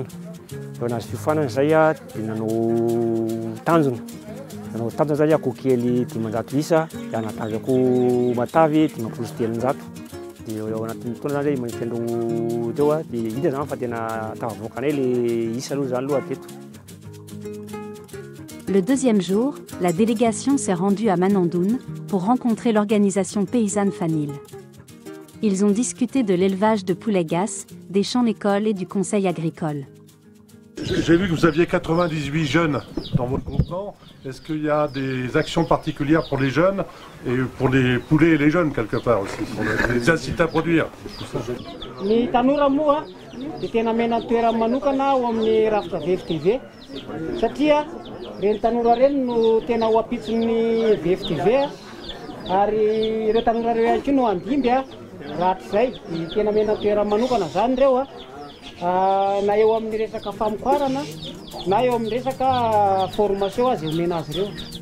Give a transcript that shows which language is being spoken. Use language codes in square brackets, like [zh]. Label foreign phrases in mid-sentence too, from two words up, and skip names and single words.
[mg] Rehefa nahazo fiofanana zay dia nanao tanjona zay akoho kely 500 isa dia anatanjo akoho matavy 5telonjato. Dia ao anatin'ny fotoana zany zay manifendro teo dia hita zany fa tena tafavoakanay le isa aloha zany aloha teto. [fr] Le deuxième jour, la délégation s'est rendue à Manandoune pour rencontrer l'organisation paysanne Fanil. Ils ont discuté de l'élevage de poulets gasses, des champs-écoles et du conseil agricole. J'ai vu que vous aviez 98 jeunes dans votre groupement. Est-ce qu'il y a des actions particulières pour les jeunes et pour les poulets et les jeunes quelque part aussi, pour les inciter à produire? [mg] Ny tanora moa dia tena mena toerana manokana ao amin'ny rafitra VFTV satria ireny tanora ireny no tena ho ampitson'ny VFTV ary ireo tanora ireo ihany koa no andimby rahatrizay tena mena toerana manokana zany ireo na eo amin'ny resaka famokarana na eo amin'ny resaka formation azy omena azy ireo.